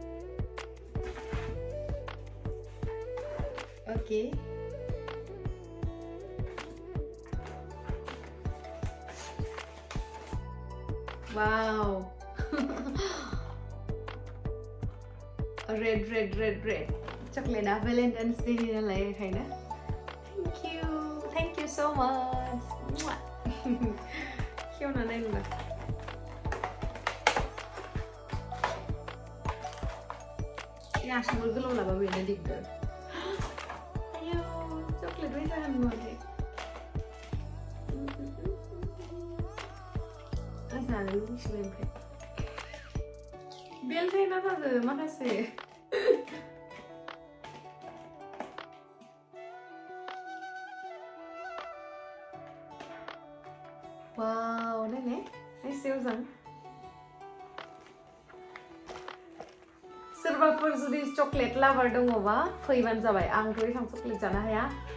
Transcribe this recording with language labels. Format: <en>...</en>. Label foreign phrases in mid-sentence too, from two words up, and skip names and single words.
<en>okay wow red chocolate</en> <brx>भेलेन्टाइन्स डे नालाय बेखायनो</brx> <en>Thank you so much.</en> <brx>खेवना नायनुला आसुगुर गोलाव लाबा बेनो दिगदार आयौ चकलेट बायसा नुवाखै जानो लुबैसिबाय ओमफ्राय बेलथायना जादो माखासे Wow, nene, एसे मोजां सोरबाफोर जुदि</brx> <en>chocolate lover</en> <brx>दङबा फैबानो जाबाय आंथ' एसां चकलेट जानो हाया</brx>